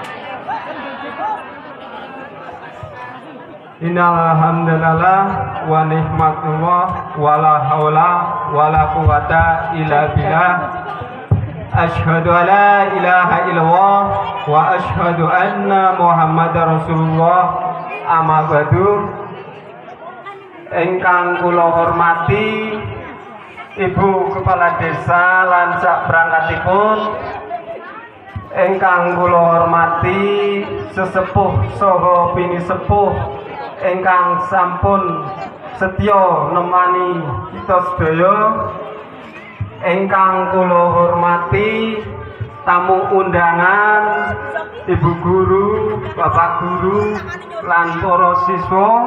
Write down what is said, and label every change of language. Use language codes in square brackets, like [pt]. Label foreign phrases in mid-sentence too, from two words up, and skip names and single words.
[ar] إن الحمد لله ونعمة الله ولا حول ولا قوة إلا بالله. أشهد أن لا إله إلا الله وأشهد أن محمدا رسول الله. أما بعد. [jv] Ingkang kula hormati Ibu Kepala Desa lan sak perangkatipun, ingkang kula hormati sesepuh saha pinisepuh ingkang sampun setya nemani kita sedaya, ingkang kula hormati tamu undangan, Ibu Guru, Bapak Guru lan para siswa,